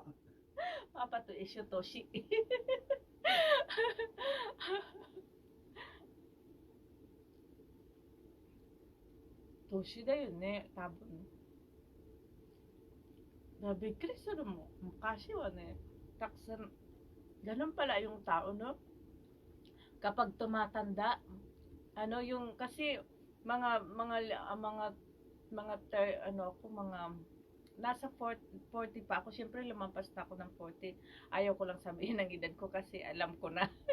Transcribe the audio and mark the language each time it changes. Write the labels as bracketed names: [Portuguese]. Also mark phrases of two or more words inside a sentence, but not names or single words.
[Japanese] パパと一緒年。年だよね、多分。びっくりするもん。昔はね、たくさん、 [Filipino] ganun pala yung tao, no? Kapag tumatanda, kasi mga nasa 40 pa ako. Siyempre, lumampas na ako ng 40. Ayaw ko lang sabihin ng edad ko kasi alam ko na.